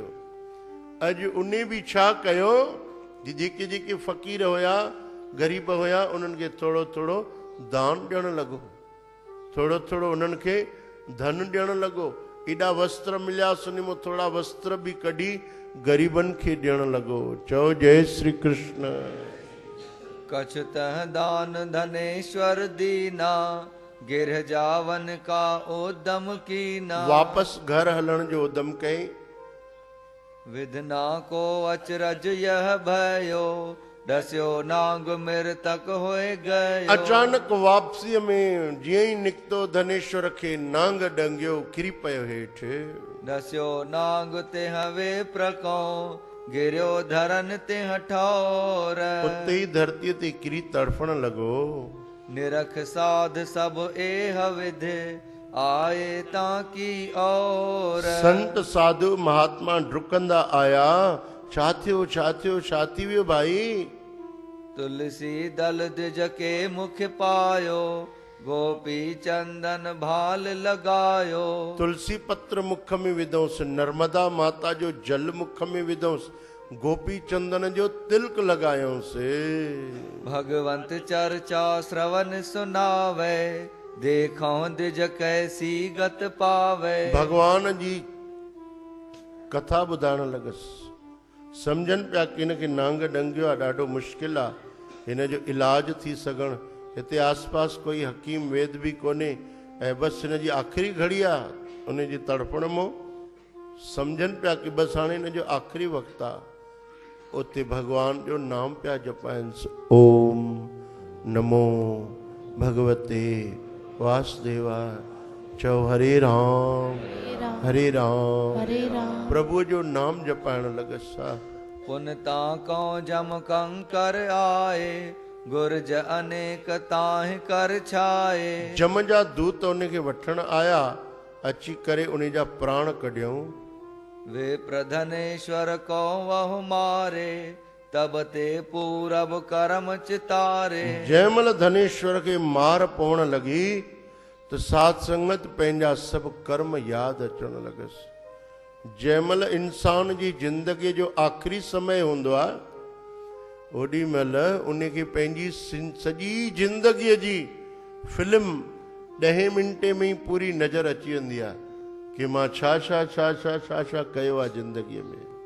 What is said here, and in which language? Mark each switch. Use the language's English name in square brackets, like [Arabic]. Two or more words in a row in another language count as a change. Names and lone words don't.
[Sindhi] अॼु उन बि छा कयो, जेके जेके फ़क़ीर हुया ग़रीब हुया उन्हनि खे थोरो थोरो दान ॾियणु लॻो, थोरो थोरो उन्हनि खे धन ॾियणु लॻो। एॾा वस्त्र मिलियासीं, उन मां थोरा वस्त्र बि कढी ग़रीबनि खे ॾियणु लॻो। चओ जय श्री कृष्ण। [Hindi] कछ तह दान धनेश्वर दीना गिरह जावन का उदम कीना। [Sindhi] वापसि घर हलण जो उदम कई। [Hindi] विधना को अचरज यह भयो दस्यो नांग मृतक होए गयो। [Sindhi] अचानक वापसीअ में जीअं ई निकितो धनेश्वर खे नांग डंगियो, किरी पियो हेठि। [Hindi] दस्यो नांग ते हवे प्रको गिरियो धरन ते ठौर। [Sindhi] उते ई धरतीअ ते किरी तड़फण लॻो। [Hindi] निरख साध सब एह विधि आए ताकी और। [Sindhi] संत साधु महात्मा डुकंदा आया, छा थियो छा थियो छा थी वियो भाई। [Hindi] तुलसी दल द्विज के मुख पायो गोपी चंदन भाल लगायो। [Sindhi] तुलसी पत्र मुख में विधोसि, नर्मदा माता जो जल मुख में विधोसि, गोपी चंदन जो तिलक लगायोसि। [Hindi] भगवंत चर्चा श्रवण सुनावे देखो द्विज कैसी गत पावे। [Sindhi] भगवान जी कथा ॿुधाइण लॻसि। सम्झनि पिया कि हिन खे नांग डंगियो आहे, ॾाढो मुश्किल आहे, हिन जो इलाज थी सघणु। हिते आसपास कोई हकीम वेद बि कोन्हे ऐं बसि हिन जी आख़िरी घड़ी आहे, उन जी तड़पण मां सम्झनि पिया कि बसि हाणे हिन जो आख़िरी वक़्तु आहे। [Sanskrit] उते भगवान जो नाम पिया जपाइनि, ओम नमो भगवते वासुदेवाय। [Sindhi] चओ हरे राम हरे राम हरे राम। प्रभु जो नाम जपाइण लॻसि। [Hindi] पुन ताको जम कंकर आए गुरज अनेक ताहि कर छाए। [Sindhi] जम जा दूत उनखे वठण आया, अची करे उन जा प्राण कढियऊं। [Hindi] वे प्रधनेश्वर को वहु मारे तब ते पूरब करम चितारे। [Sindhi] जंहिंमहिल धनेश्वर खे मार पवण लॻी त साध संगत पंहिंजा सभु कर्म यादि अचण लॻसि। जंहिंमहिल इंसान जी ज़िंदगीअ जो आख़िरी समय हूंदो आहे, ओॾी महिल उनखे पंहिंजी सॼी ज़िंदगीअ जी फिल्म 10 मिंटे में ई पूरी नज़र अची वेंदी आहे कि मां छा छा छा छा छा छा कयो आहे ज़िंदगीअ में।